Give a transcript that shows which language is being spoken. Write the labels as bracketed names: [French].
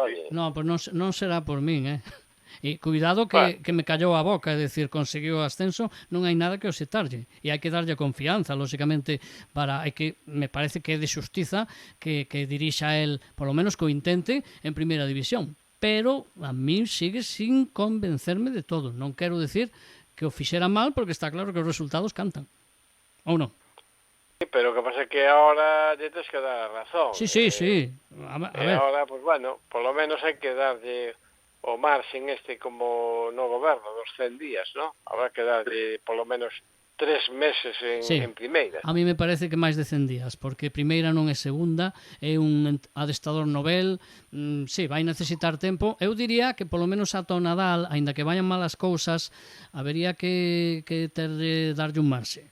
[Galician] No, pues non será por min, E cuidado que me callou a boca, é dicir, conseguiu o ascenso, non hai nada que osetarlle. E hai que darlle confianza, lóxicamente, que me parece que é de xustiza que dirixa el, polo menos que o intente, en primeira división. [Spanish] Pero a mí sigue sin convencerme de todo. [Galician] Non quero decir que o fixera mal, porque está claro que os resultados cantan. Ou non? Sí, pero o que pasa é que ahora lle tens que dar a razón. Sí. A ver. Ahora, [Spanish] pues por lo menos [Galician] hai que darlle o marxen como no goberno dos 100 días, ¿no? Habrá que darlle [Spanish] por lo menos [Galician] 3 meses en primeira. A mí me parece que máis de 100 días, porque primeira non é segunda, é un adestador novel, vai necesitar tempo. Eu diría que polo menos ata o Nadal, aínda que vayan malas cousas, habería que darlle un marxe.